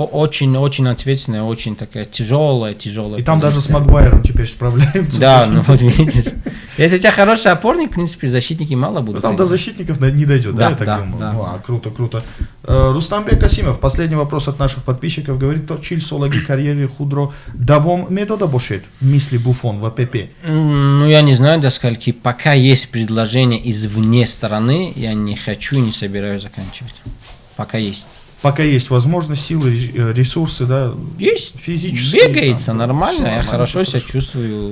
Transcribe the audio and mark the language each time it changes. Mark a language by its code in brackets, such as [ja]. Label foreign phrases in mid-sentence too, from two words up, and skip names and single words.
[ru] очень ответственная, очень такая тяжелая. И там даже с позиция. Магуайром теперь справляются. Да, ну вот видишь. Если у тебя хороший опорник, в принципе, защитники мало Ну, будут. там до играть. защитников не дойдет, да, Да, я так да, думаю? да. Ну, круто, круто. Рустамбек Касимов, последний вопрос от наших подписчиков, говорит, [tg] то чиль солаги карьере худро давом метода бошет, мисли Буфон [ru] в АПП. Ну, я не знаю до скольки. Пока есть предложение извне стороны, я не хочу и не собираюсь заканчивать. Пока есть. Пока есть возможность, силы, ресурсы, да, Есть. физические. Бегается там, нормально, всё я нормально, хорошо всё себя хорошо. чувствую.